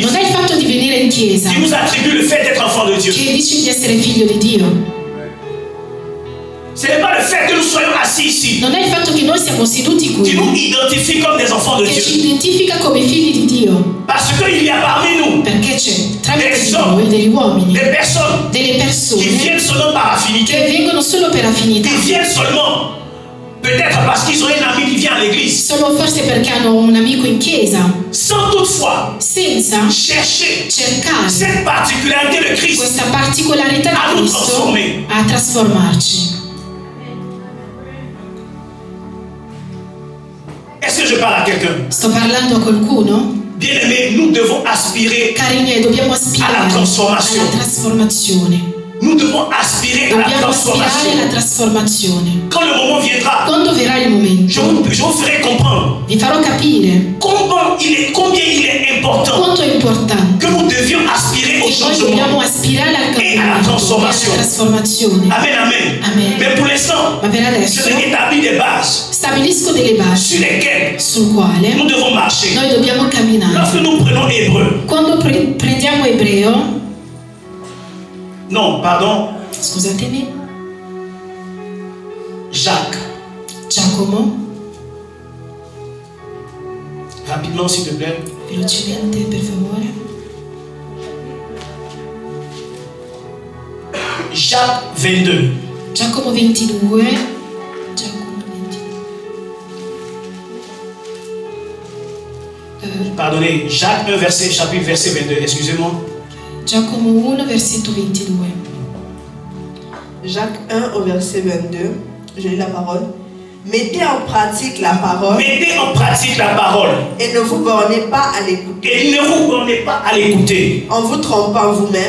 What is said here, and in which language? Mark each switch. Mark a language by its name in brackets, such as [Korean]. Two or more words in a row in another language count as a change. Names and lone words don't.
[Italian] Non è il fatto di venire in chiesa [French] qui nous attribue le fait d'être enfant de Dieu. [Italian] che dice di essere figlio di Dio. [French] Ce n'est pas le fait que nous soyons assis ici [Italian] Non è il fatto che noi siamo seduti [French] qui nous qui identifie comme des enfants de [Italian] che ci [French] Dieu. [Italian] identifica come figli di Dio. [French] Parce qu'il y a parmi nous [Italian] Perché c'è tramite di noi degli uomini, [French] des personnes [Italian] delle [French] qui [Italian] persone [French] viennent seulement par [Italian] che [French] affinité, [Italian] vengono solo per affinità, [French] qui viennent seulement peut-être parce qu'ils ont un ami qui vient à l'église, [Italian] solo forse perché hanno un amico in chiesa, [French] sans toutefois [Italian] senza [French] chercher [Italian] cercare [French] cette particularité de Christ. [Italian] questa particolarità [French] A [Italian] di [French] nous [Italian] Cristo [French] trasformer. [Italian] a trasformarci. [French] Est-ce que je parle à quelqu'un? [Italian] Sto parlando a qualcuno? [French] Bien-aimé, nous devons aspirer, [Italian] Cari miei, dobbiamo aspirare alla trasformazione. alla trasformazione. [French] nous devons aspirer à la [Italian] Dobbiamo aspirare [French] transformation. [Italian] alla trasformazione. [French] Quand le moment viendra, [Italian] Quando verrà il momento, [French] je vous ferai comprendre [Italian] vi farò capire [French] combien il est important [Italian] quanto è importante [French] que nous devions aspirer au [Italian] che noi dobbiamo [French] changement. [Italian] aspirare al alla cambiamento e trasformazione. alla trasformazione. [French] Amen, amen. [Italian] Amen. [French] Mais pour l'instant, [Italian] Ma per [French] je [Italian] adesso [French] vais établir des bases [Italian] stabilisco delle basi [French] sur lesquelles [Italian] sul quale [French] nous devons marcher. [Italian] noi dobbiamo camminare. [French] Lorsque nous prenons Hébreu, [Italian] Quando prendiamo Ebreo, [French] non, pardon, [Italian] scusatemi, [French] Jacques, [Italian] Giacomo, [French] rapidement s'il te plaît. [Italian] velocemente per favore. [French] Jacques 22. [Italian] Giacomo 22. Giacomo 22. [French] Pardonnez, Jacques 1, chapitre verset 22, excusez-moi. [Italian] Giacomo 1, versetto 22. [French] Jacques 1 au verset 22, je lis la parole. Mettez en pratique la parole Mettez en pratique la parole et ne vous bornez pas à l'écouter et ne vous bornez pas à l'écouter en vous trompant vous-même